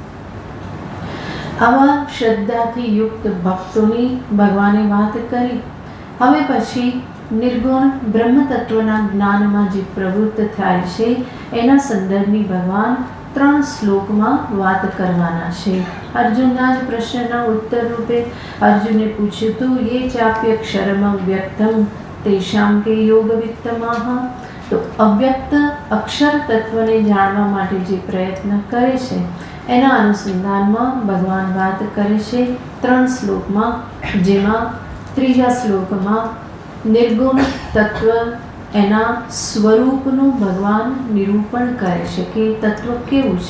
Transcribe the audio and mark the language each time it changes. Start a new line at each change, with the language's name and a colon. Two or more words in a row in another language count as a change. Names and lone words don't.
Gujarati: આવા શ્રદ્ધાથી યુક્ત ભક્તોની ભગવાને વાત કરી. હવે પછી નિર્ગુણ બ્રહ્મ તત્વના જ્ઞાનમાં જે પ્રવૃત્ત થાય છે, એના સંદર્ભની ભગવાન 3 શ્લોકમાં વાત કરવાના છે. અર્જુનના જ પ્રશ્નના ઉત્તર રૂપે અર્જુને પૂછ્યું હતું,
Sanskrit: ये चाप्यक्षरम व्यक्तम तेषां के योग वित्तमाહ.
Gujarati: તો અવ્યક્ત અક્ષર તત્વને જાણવા માટે જે પ્રયત્ન કરે છે, એના અનુસંધાનમાં ભગવાન વાત કરે છે 3 શ્લોકમાં. જેમાં 3જા શ્લોકમાં નિર્ગુણ તત્વ એના સ્વરૂપનું ભગવાન નિરૂપણ કરે છે કે તત્વ કેવું છે.